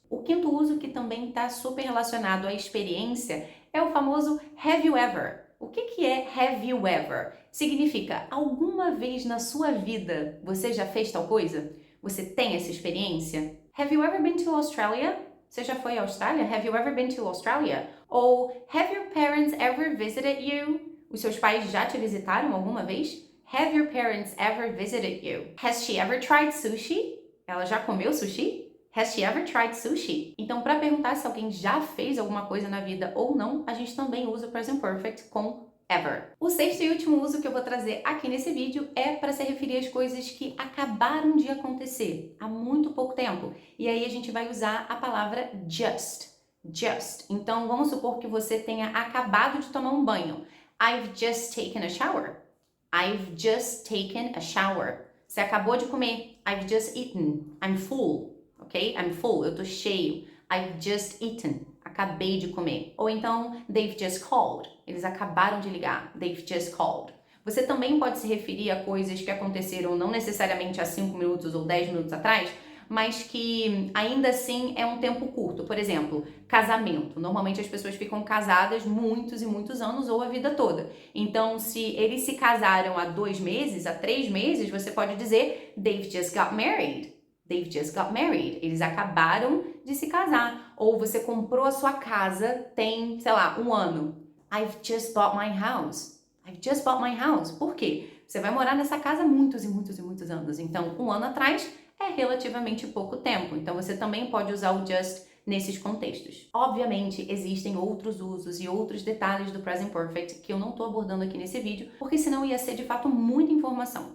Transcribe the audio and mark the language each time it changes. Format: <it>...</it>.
<pt>O quinto uso, que também está super relacionado à experiência, é o famoso have you ever. O que é have you ever? Significa, alguma vez na sua vida você já fez tal coisa? Você tem essa experiência?</pt> <en>Have you ever been to Australia?</en> <pt>Você já foi à Austrália?</pt> <en>Have you ever been to Australia? Ou have your parents ever visited you?</en> <pt>Os seus pais já te visitaram alguma vez?</pt> <en>Have your parents ever visited you? Has she ever tried sushi?</en> <pt>Ela já comeu sushi?</pt> <en>Has she ever tried sushi?</en> <pt>Então, para perguntar se alguém já fez alguma coisa na vida ou não, a gente também usa o present perfect com ever. O sexto e último uso que eu vou trazer aqui nesse vídeo é para se referir às coisas que acabaram de acontecer há muito pouco tempo. E aí a gente vai usar a palavra just. Just. Então, vamos supor que você tenha acabado de tomar um banho.</pt> <en>I've just taken a shower. I've just taken a shower.</en> <pt>Você acabou de comer.</pt> <en>I've just eaten. I'm full. Ok? I'm full.</en> <pt>Eu tô cheio.</pt> <en>I've just eaten.</en> <pt>acabei de comer. Ou então,</pt> <en>they've just called,</en> <pt>eles acabaram de ligar, they've just called. Você também pode se referir a coisas que aconteceram não necessariamente há 5 minutos ou 10 minutos atrás, mas que ainda assim é um tempo curto. Por exemplo, casamento. Normalmente as pessoas ficam casadas muitos e muitos anos ou a vida toda. Então, se eles se casaram há 2 meses, há 3 meses, você pode dizer</pt> <en>they've just got married. They've just got married.</en> <pt>Eles acabaram de se casar. Ou você comprou a sua casa tem, sei lá, 1 ano.</pt> <en>I've just bought my house. I've just bought my house.</en> <pt>Por quê? Você vai morar nessa casa muitos e muitos e muitos anos. Então, 1 ano atrás é relativamente pouco tempo. Então, você também pode usar o just nesses contextos. Obviamente, existem outros usos e outros detalhes do present perfect que eu não estou abordando aqui nesse vídeo, porque senão ia ser de fato muita informação.</pt>